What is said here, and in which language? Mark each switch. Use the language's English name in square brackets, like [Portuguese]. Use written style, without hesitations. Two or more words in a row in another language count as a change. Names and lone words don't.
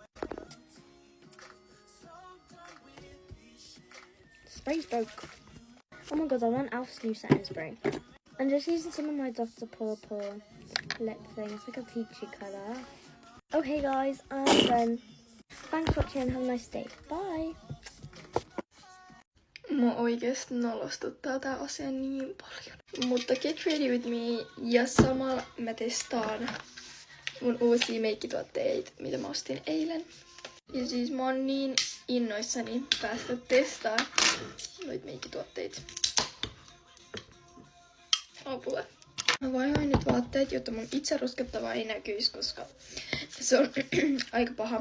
[English] Spray's broke. Oh my god, I want e.l.f.'s new setting spray. I'm just using some of my Dr. Purple lip thing. It's like a peachy colour. Okay guys, I'm done. Thanks for watching and have a nice day. Bye! [Finnish] Mua oikeesti nolostuttaa tää asia niin paljon. Mutta [English] get ready with me, [Finnish] ja samalla mä testaan mun uusia meikkituotteita, mitä mä ostin eilen. Ja siis mä oon niin innoissani päästä testaamaan noita meikkituotteita. Apua. Mä vaihoin nyt vaatteet, jotta mun itse ruskettavaa ei näkyisi, koska se on aika paha.